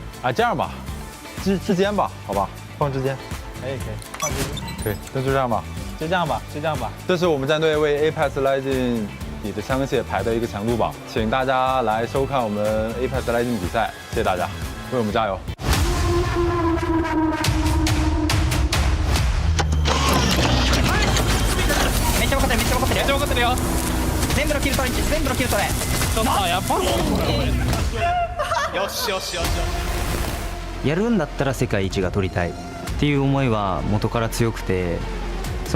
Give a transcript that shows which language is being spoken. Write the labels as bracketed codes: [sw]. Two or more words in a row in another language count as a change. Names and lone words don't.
[zh] 啊，这样吧，之间吧，好吧，放之间。可以，放之间。可以，那就这样吧。就这样吧。这是我们战队为 Apex Legends 里的枪械排的一个强度榜，请大家来收看我们 Apex Legends 比賽，谢谢大家，为我们加油。 [ja] めっちゃ分かってるよ全部のキルトレちょっとやばいよしやるんだったら世界一が取りたいっていう思いは元から強くてその